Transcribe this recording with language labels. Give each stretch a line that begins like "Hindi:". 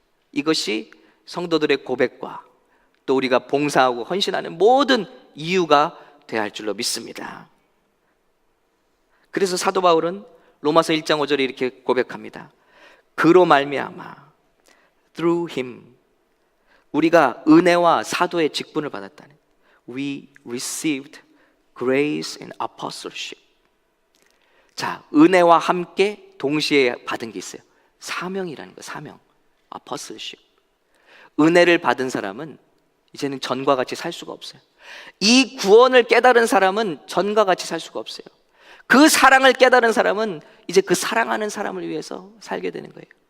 Korean: 이것이 성도들의 고백과 또 우리가 봉사하고 헌신하는 모든 이유가 되어야 할 줄로 믿습니다. 그래서 사도 바울은 로마서 1장 5절에 이렇게 고백합니다. 그로 말미암아,
English: through him,
Korean: 우리가 은혜와 사도의 직분을 받았다네.
English: We received grace and apostleship.
Korean: 자, 은혜와 함께 동시에 받은 게 있어요. 사명이라는 거예요. 사명,
English: apostleship.
Korean: 은혜를 받은 사람은 이제는 전과 같이 살 수가 없어요. 이 구원을 깨달은 사람은 전과 같이 살 수가 없어요. 그 사랑을 깨달은 사람은 이제 그 사랑하는 사람을 위해서 살게 되는 거예요.